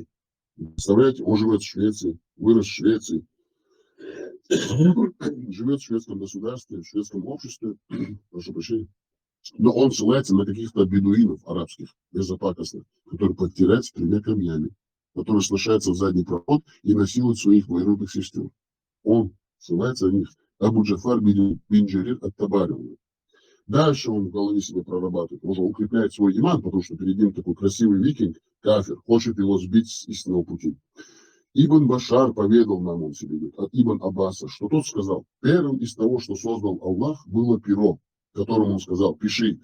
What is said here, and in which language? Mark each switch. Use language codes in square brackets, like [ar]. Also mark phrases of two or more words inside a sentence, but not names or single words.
[ru] Представляете, он живет в Швеции, вырос в Швеции, живет в шведском государстве, в шведском обществе, прошу прощения. Но он ссылается на каких-то бедуинов арабских, безопасных, которые подтирают с 3 камнями, которые сношаются в задний проход и насилуют своих двоюродных сестер. Он ссылается на них. Абу Джафар бин Джарир ат-Табари. Дальше он в голове себе прорабатывает, уже укрепляет свой иман, потому что перед ним такой красивый викинг, кафир, хочет его сбить с истинного пути. Ибн Башар поведал нам, он себе говорит, от Ибн Аббаса, что тот сказал, первым из того, что создал Аллах, было перо, которому он сказал, пиши.